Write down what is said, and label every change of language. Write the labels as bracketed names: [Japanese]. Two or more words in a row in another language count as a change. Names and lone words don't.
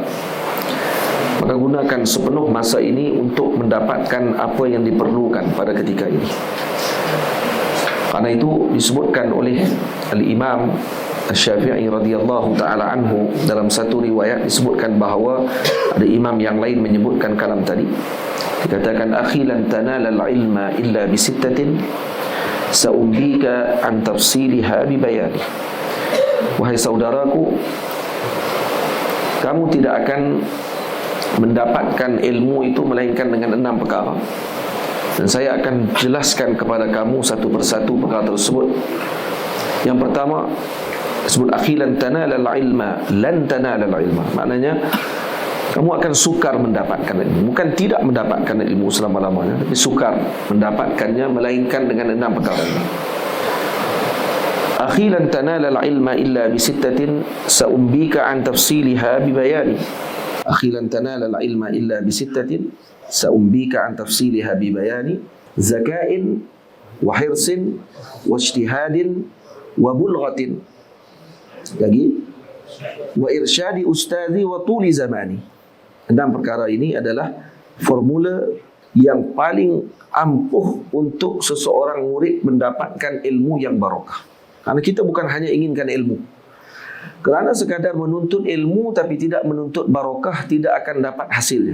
[Malay] Maka gunakan sepenuh masa ini untuk mendapatkan apa yang diperlukan pada ketika ini. Karena itu disebutkan oleh Al-Imam Asy-Syafi'i [Arabic] رضي الله تعالى عنه, [Malay] dalam satu riwayat disebutkan bahawa ada imam yang lain menyebutkan kalam tadi. [Arabic] Dikatakan, أخي لن تنال العلم إلا بستة سأنبيك عن تفصيلها ببيان. [Malay] Wahai saudaraku, kamu tidak akan mendapatkan ilmu itu melainkan dengan 6 perkara, dan saya akan jelaskan kepada kamu satu persatu perkara tersebut. Yang pertama disebut [Arabic] أخي لن تنال العلم، لن تنال العلم, [Malay] maknanya kamu akan sukar mendapatkan ilmu, bukan tidak mendapatkan ilmu selama-lamanya, tapi sukar mendapatkannya melainkan dengan 6 perkara ini. [Arabic] أخي لن تنال العلم إلا بستة سأنبيك عن تفصيلها ببيان. أخي لن تنال العلم إلا بستة سأنبيك عن تفصيلها ببيان. ذكاء وحرص واجتهاد وبلغة. Lagi, وإرشاد أستاذي وطول زمان. [Malay] 6 perkara ini adalah formula yang paling ampuh untuk seseorang murid mendapatkan ilmu yang barakah. Karena kita bukan hanya inginkan ilmu. Kerana sekadar menuntut ilmu tapi tidak menuntut barakah, tidak akan dapat hasilnya.